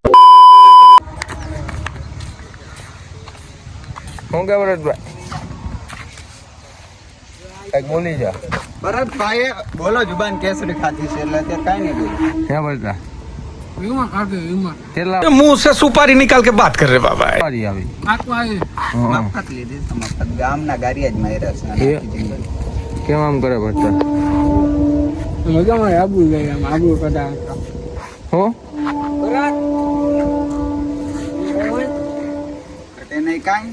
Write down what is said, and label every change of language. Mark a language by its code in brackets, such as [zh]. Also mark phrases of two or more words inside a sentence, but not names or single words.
[gu] શું કે ભરતભાઈ? કઈક બોલી જા. ભરતભાઈએ બોલો જુબાન કેસરી ખાધી છે એટલે અત્યારે કાંઈ નહીં બોલું. ક્યાં ભરતા? વિમા કાઢે વિમા. કેટલા [hi] मुंह से सुपारी निकाल के बात कर रहे बाबा. [gu] વારી આવી? આખું આવી. મફત લીધી છે, મફત. ગામના ગારિયા જ માર્યા છે એ? આખી જિંદગી. કેમ આમ કરે ભરતા? મજામાં આબુ ગઈ આમ આબુ કદા. હો બરાબર. ઘટે નહીં કાંઈ.